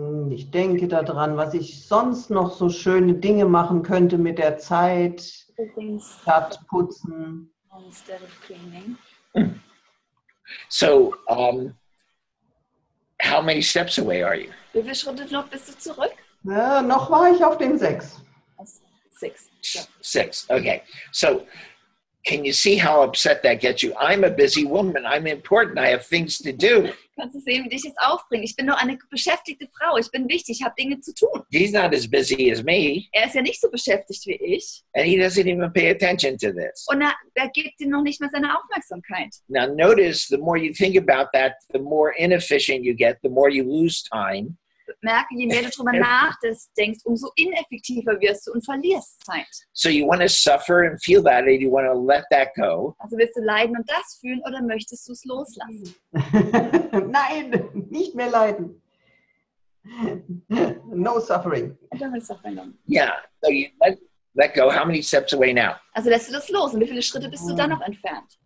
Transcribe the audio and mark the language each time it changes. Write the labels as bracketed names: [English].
[German] Ich denke daran, was ich sonst noch so schöne Dinge machen könnte mit der Zeit. Statt putzen. [English] Instead of cleaning. So, how many steps away are you? [German] Wie viele Schritte noch bist du zurück? Ja, noch war ich auf den 6. 6. Ja. [English] 6. Okay. So, can you see how upset that gets you? I'm a busy woman. I'm important. I have things to do. [German] Kannst du sehen, wie dich das aufbringt? Ich bin nur eine beschäftigte Frau. Ich bin wichtig. Ich habe Dinge zu tun. [English] He's not as busy as me. [German] Er ist ja nicht so beschäftigt wie ich. [English] And he doesn't even pay attention to this. [German] Und er gibt dir noch nicht mal seine Aufmerksamkeit. [English] Now notice, the more you think about that, the more inefficient you get, the more you lose time. [German] Merke, je mehr du darüber nachdenkst, umso ineffektiver wirst du und verlierst Zeit. [English] So you want to suffer and feel that, and you want to let that go. [German] Also willst du leiden und das fühlen oder möchtest du es loslassen? Nein, nicht mehr leiden. [English] No suffering. Yeah, so you let go. How many steps away now? [German] Also lässt du das los und wie viele Schritte bist du dann noch entfernt?